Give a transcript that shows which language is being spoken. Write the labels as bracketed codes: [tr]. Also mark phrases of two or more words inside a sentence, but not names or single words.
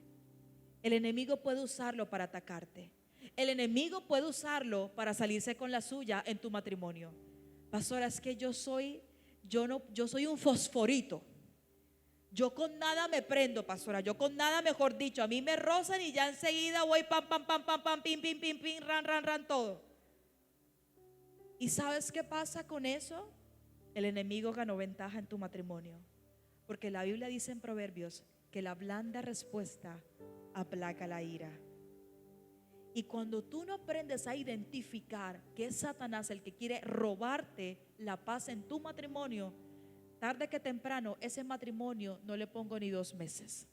[es] El enemigo puede usarlo para atacarte. El enemigo puede usarlo para salirse con la suya en tu matrimonio. Pastora, es que yo soy un fosforito. Yo con nada me prendo, pastora. Yo con nada, mejor dicho, a mí me rozan y ya enseguida voy pam, pam, pam, pam, pam, pim, pim, pim, pim, ran, ran, ran, todo. ¿Y sabes qué pasa con eso? El enemigo ganó ventaja en tu matrimonio. Porque la Biblia dice en Proverbios que la blanda respuesta aplaca la ira. Y cuando tú no aprendes a identificar que es Satanás el que quiere robarte la paz en tu matrimonio, tarde que temprano ese matrimonio no le pongo ni 2 meses.